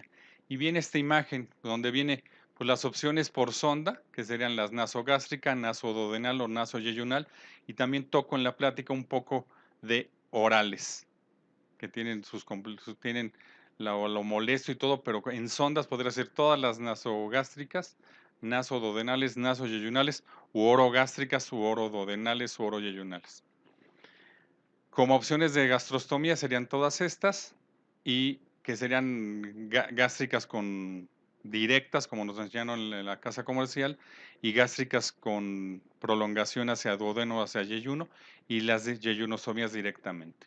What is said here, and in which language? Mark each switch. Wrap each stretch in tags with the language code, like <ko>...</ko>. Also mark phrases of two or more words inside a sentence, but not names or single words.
<es>Y viene esta imagen donde viene pues, las opciones por sonda, que serían las nasogástrica, nasoduodenal o nasoyeyunal, y también toco en la plática un poco de orales, que tienen tienen lo molesto y todo, pero en sondas podría ser todas las nasogástricas, nasoduodenales, nasoyeyunales, u orogástricas, u oroduodenales, u oroyeyunales. Como opciones de gastrostomía serían todas estas y que serían gástricas con directas, como nos enseñaron en la casa comercial, y gástricas con prolongación hacia duodeno, hacia yeyuno, y las de yeyunostomías directamente.</es>